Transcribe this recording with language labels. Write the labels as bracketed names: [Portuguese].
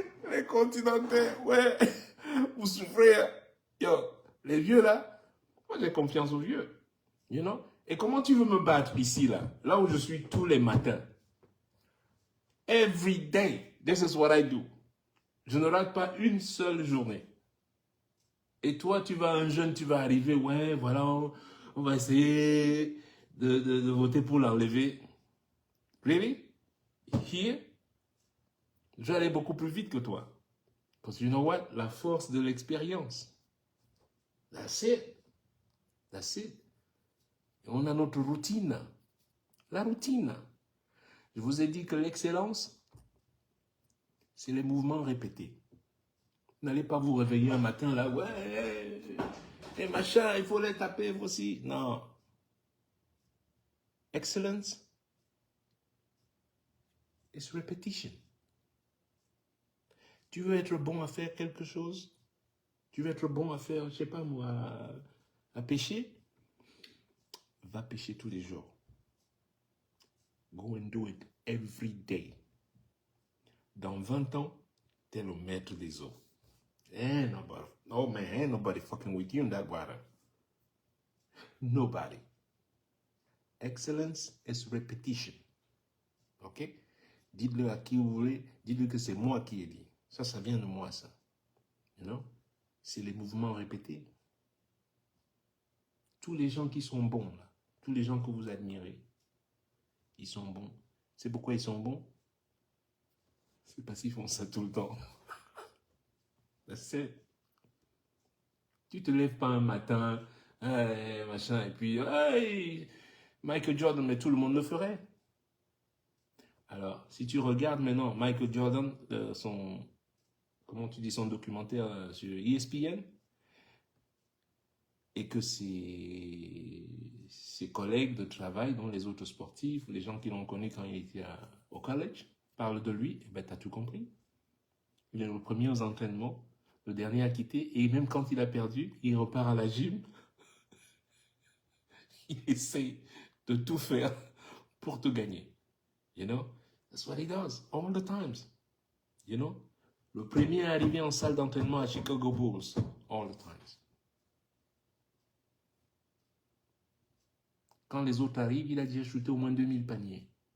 [French] Les continentaires, ouais, vous souffrez. Yo, les vieux là, moi j'ai confiance aux vieux. [English] You know? [French] Et comment tu veux me battre ici là où je suis tous les matins? [English] Every day, this is what I do. [French] Je ne rate pas une seule journée. Et toi, un jeune, tu vas arriver, ouais, voilà, on va essayer de voter pour l'enlever. [English] Really? Here? [French] Je vais aller beaucoup plus vite que toi. Parce que [English] you know what? [French] La force de l'expérience. [English] That's it. That's it. [French] Et on a notre routine. La routine. Je vous ai dit que l'excellence, c'est les mouvements répétés. N'allez pas vous réveiller un matin là, ouais, et machin, il faut les taper aussi. Non. [English] Excellence is repetition. [French] Tu veux être bon à faire quelque chose? Tu veux être bon à faire, je sais pas moi, à pêcher? Va pêcher tous les jours. [English] Go and do it every day. [French] Dans 20 ans, t'es le maître des eaux. [English] Ain't nobody fucking with you in that water. Nobody. Excellence is repetition. Ok? [French] Dites-le à qui vous voulez, dites-le que c'est moi qui ai dit. Ça vient de moi, ça. [English] You know? [French] C'est les mouvements répétés. Tous les gens qui sont bons, là, tous les gens que vous admirez, ils sont bons. C'est pourquoi ils sont bons? C'est parce qu'ils font ça tout le temps. C'est. Tu te lèves pas un matin, machin, et puis, hey, Michael Jordan, mais tout le monde le ferait. Alors, si tu regardes maintenant Michael Jordan, son documentaire sur ESPN, et que ses collègues de travail, dont les autres sportifs, les gens qui l'ont connu quand il était au college, parlent de lui, et ben t'as tout compris. Il est le premier aux entraînements, le dernier à quitter, et même quand il a perdu, il repart à la gym. Il essaie de tout faire pour te gagner. [English] You know? That's what he does, all the times. You know? [French] Le premier arrivé en salle d'entraînement à Chicago Bulls, [English] all the times. [French] Quand les autres arrivent, il a déjà shooté au moins 2000 paniers.